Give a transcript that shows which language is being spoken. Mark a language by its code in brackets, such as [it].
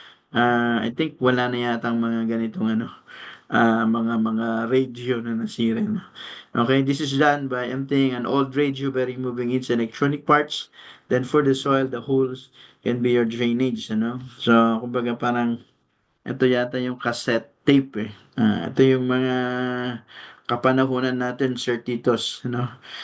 [tl] I think wala na yatang mga ganitong ano, mga radio na nasira na. [en] Okay, this is done by emptying an old radio by removing its electronic parts. Then for the soil, the holes can be your drainage, ano? [tl] So, kumbaga parang ito yata yung cassette tape eh. Ito yung mga kapanahunan natin, Sir Titos, ano?